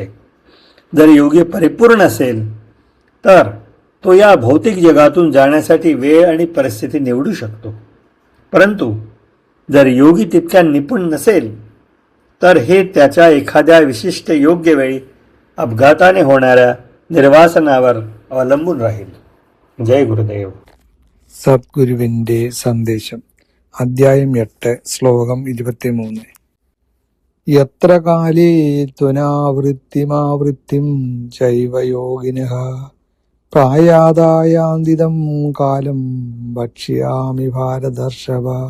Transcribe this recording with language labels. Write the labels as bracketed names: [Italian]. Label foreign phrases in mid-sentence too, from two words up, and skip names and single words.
[Marathi] जर योगी परिपूर्ण असेल तर तो या भौतिक जगातून जाण्यासाठी वेळ आणि परिस्थिती निवडू शकतो. परंतु जर योगी तितक्या निपुण नसेल तर हे त्याच्या एखाद्या विशिष्ट योग्य वेळी अपघाताने होणाऱ्या निर्वासनावर अवलंबून राहील. [Malayalam] ജയ് ഗുരുദേവ്. സദ്ഗുരുവിന്റെ സന്ദേശം. അധ്യായം 8, ശ്ലോകം 23. [Sanskrit] യത്ര കാലേ ത്വനാവൃത്തിമാവൃത്തിം ചൈവ യോഗിനഃ പ്രായാദായാന്തിദം കാലം ഭക്ഷ്യാമി ഭാരതർഷഭ.